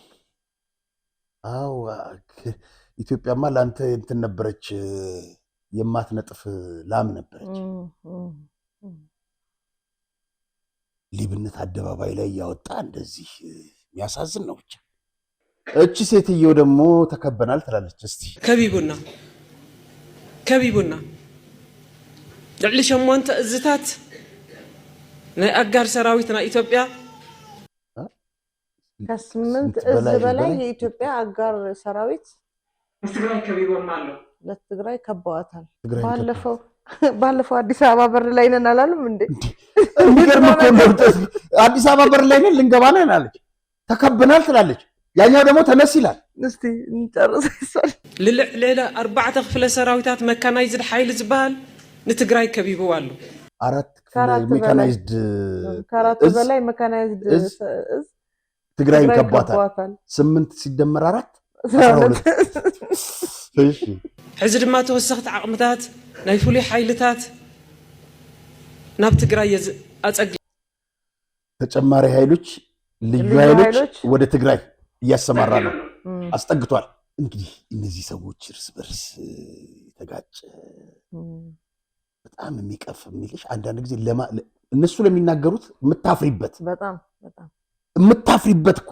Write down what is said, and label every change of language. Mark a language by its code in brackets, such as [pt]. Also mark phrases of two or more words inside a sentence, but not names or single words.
[am] አው ኢትዮጵያማ ላንተ እንትን ነበረች፣ የማትነጥፍ ላም ነበረች። ሊብነት አደባባይ ላይ ያወጣ እንደዚህ የሚያሳዝን ነው። ብቻ እቺ ሴትዮ ደግሞ ተከበናል ትላለች። እስቲ [ti] ከቢቡና ልዕሊ 8 እዝታት ናይ አጋር ሰራዊትና ኢትዮጵያ [am] ከ8 እዝ በላይ የኢትዮጵያ አጋር ሰራዊት [ti] ትግራይ ከቢቦም አለው [am] ለትግራይ ከበዋታል። ባለፈው አዲስ አበባ በር ላይ ነን አላለም እንዴ? የሚገርም እኮ ነው። አዲስ አበባ በር ላይ ነን ልንገባ ነን አለች። ተከበናል ትላለች። ያኛው ደግሞ ተነስ ይላል። እስቲ እንጨርስ ይሳል። [ti] ልዕሊ 4 ክፍለ ሰራዊታት መካናይዝድ ኃይል ዝበሃል ንትግራይ ከቢቦ አሉ። [am] 4 ሜካናይዝድ ከአራት በላይ መካናይዝድ ትግራይን ከቧታል 8 ሲደመር 4 12 እሺ [ti] ሕዚ ድማ ተወሰኽቲ ዓቕምታት ናይ ፍሉይ ሓይልታት ናብ ትግራይ አጸግ [am] ተጨማሪ ኃይሎች ልዩ ኃይሎች ወደ ትግራይ እያሰማራ ነው አስጠግቷል እንግዲህ እነዚህ ሰዎች እርስ በርስ ተጋጨ በጣም የሚቀፍ የሚልሽ አንዳንድ ጊዜ እነሱ ለሚናገሩት ምታፍሪበት በጣም ምታፍሪበት እኮ